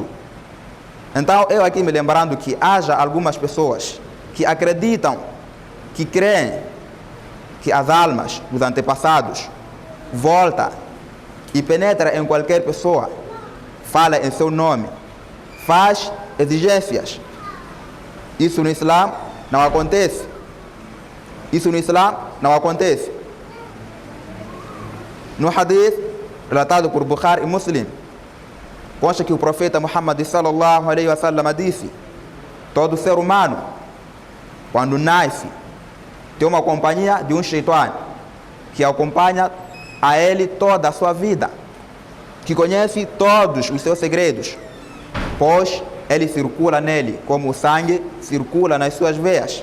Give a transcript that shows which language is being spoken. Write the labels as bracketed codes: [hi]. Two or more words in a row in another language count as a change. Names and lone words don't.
[pt] Então, eu aqui me lembrando que haja algumas pessoas que acreditam, que creem que as almas dos antepassados voltam e penetram em qualquer pessoa, fala em seu nome, faz exigências. Isso no Islã não acontece. Isso no Islã não acontece. No hadith relatado por Bukhari e Muslim, consta que o profeta Muhammad [ar] صلى الله عليه وسلم [pt] disse: todo ser humano, quando nasce, tem uma companhia de um shaitan que acompanha a ele toda a sua vida, que conhece todos os seus segredos, pois ele circula nele como o sangue circula nas suas veias.